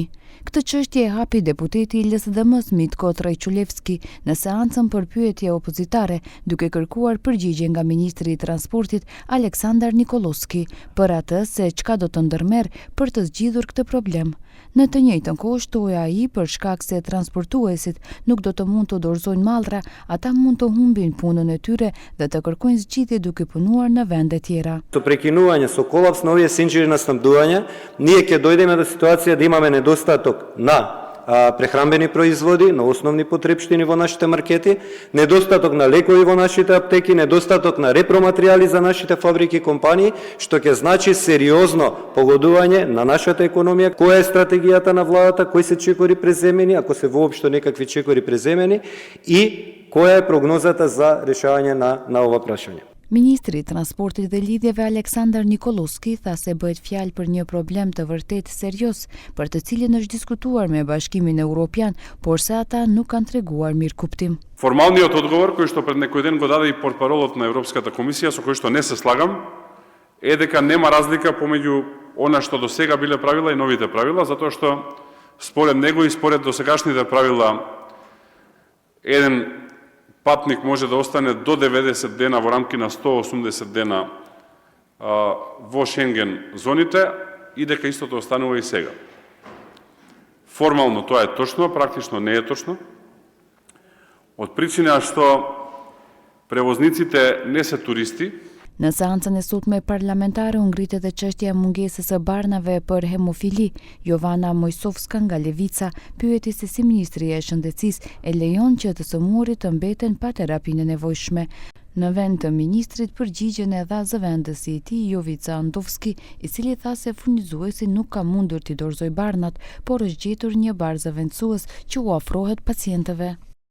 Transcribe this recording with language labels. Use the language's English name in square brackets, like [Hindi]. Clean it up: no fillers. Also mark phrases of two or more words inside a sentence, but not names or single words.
[Albanian] Këtë çështje e hapi deputeti i LSDM-s Mitko Trajculevski në seancën për pyetje opozitare, duke kërkuar përgjigje nga ministri i transportit Aleksandar Nikoloski për atë se çka do të ndërmerr për të zgjidhur këtë problem. Në të njëjtën kohë shtoi ai për shkak se transportuesit nuk do të mund të dorëzojnë mallra, ata mund të humbin punën e tyre dhe të kërkojnë zgjidhje duke punuar në vende tjera. [Macedonian] Të prekinuanje со колапс на овие синџири на снабдување, ние ќе дојдеме до ситуација да имаме недостаток на прехранбени производи, на основни потрепштини во нашите маркети, недостаток на лекови во нашите аптеки, недостаток на репроматеријали за нашите фабрики и компании, што ќе значи сериозно погодување на нашата економија. Која е стратегијата на владата, кои се чекори преземени, ако се воопшто некакви чекори преземени, и која е прогнозата за решавање на ова прашање. [Albanian] Ministri i Transportit dhe Lidhjeve Aleksandar Nikoloski tha se bëhet fjalë për një problem të vërtet serioz, për të cilin është diskutuar me Bashkimin Evropian, por se ата nuk kanë treguar mirë kuptim. [Macedonian] Формалниот одговор кој што пред некој ден го даде и портпаролот на Европската комисија, со кој што не се слагам, е дека нема разлика помеѓу она што до сега биле правила и новите правила, затоа што според него и според досегашните правила еден патник може да остане до 90 дена во рамки на 180 дена во Шенген зоните и дека истото останува и сега. Формално тоа е точно, практично не е точно. Од причина што превозниците не се туристи. [Albanian] Në seancën e sotme parlamentare u ngritet edhe çështja e mungesës së barnave për hemofili. Jovana Mojsovska nga Levica pyeti se si Ministria e Shëndetësisë e lejon që të sëmurit të mbeten pa terapinë e nevojshme. Në vend të ministrit përgjigjen e dha zëvendësi i tij Jovica Andovski, i cili tha se furnizuesi nuk ka mundur t'i dorëzojë barnat, por është gjetur një bar zëvendësues që u ofrohet pacientëve.